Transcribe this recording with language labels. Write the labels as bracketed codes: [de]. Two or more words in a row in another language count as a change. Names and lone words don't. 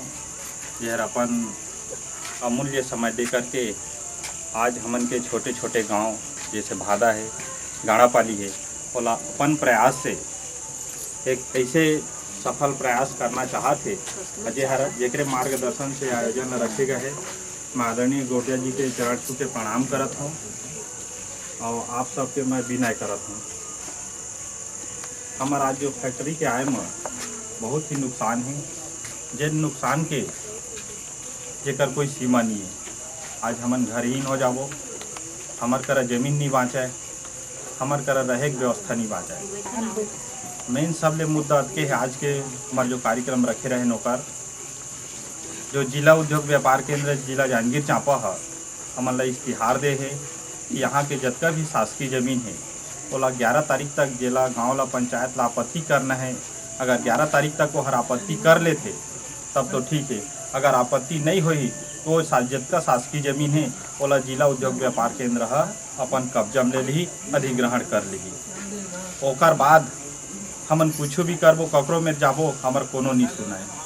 [hne] यह अपन अमूल्य समय दे करके आज हमन के छोटे छोटे गांव जैसे भादा है, गाड़ापाली है, ओला अपन प्रयास से एक ऐसे सफल प्रयास करना चाहते अजय हर जेकरे मार्गदर्शन से आयोजन रखे गए है। मैं आदरणीय गोटिया जी के चरण छू के प्रणाम करत हूँ और आप सबके मैं विनय करत हूँ। हमारा आज जो फैक्ट्री के आए में बहुत ही नुकसान है, जिन नुकसान के जेकर कोई सीमा नहीं है। आज हमन घरहीन हो जाबो, हमार करा जमीन नहीं बाँचाए, हमार करा रहे के व्यवस्था नहीं बाँचाए। मेन सबले मुद्दा के है आज के हमारे जो कार्यक्रम रखे रहे नौकर जो जिला उद्योग व्यापार केंद्र जिला जांजगीर चांपा है, हमन ला इश्तिहार दे है कि यहाँ के जितना भी शासकीय जमीन है ओला 11 तारीख तक जिला गाँव ला पंचायत ला आपत्ति करना है। अगर 11 तारीख तक वो हर आपत्ति कर लेते तब तो ठीक है, अगर आपत्ति नहीं हुई तो जितना शासकीय जमीन है ओला जिला उद्योग व्यापार केंद्र है अपन कब्जा में ले ली, अधिग्रहण कर ली। ओकर बाद हमन कुछ भी करबो, ककरो में जाबो, हमार कोनो नहीं सुनाए।